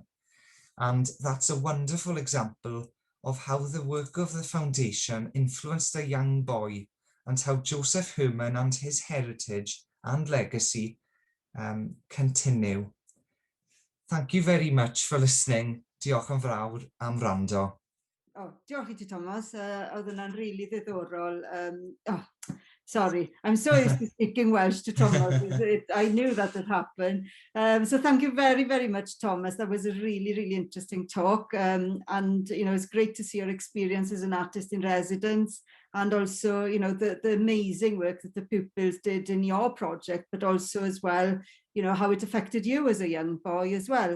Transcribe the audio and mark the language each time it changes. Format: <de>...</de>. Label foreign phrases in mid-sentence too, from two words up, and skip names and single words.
<en>And that's a wonderful example of how the work of the foundation influenced a young boy, and how Josef Herman and his heritage and legacy continue. Thank you very much for listening.</en> <cy>Diolch yn fawr am wrando. Oh, diolch I ti, Tomos. Oedd hwnna'n really ddiddorol.</cy> <en>Sorry, I'm so used to speaking Welsh to Tomos. I knew that would happen. So thank you very, very much, Tomos. That was a really, really interesting talk. And, you know, it's great to see your experience as an artist in residence, and also, you know, the amazing work that the pupils did in your project, but also as well, you know, how it affected you as a young boy as well.</en>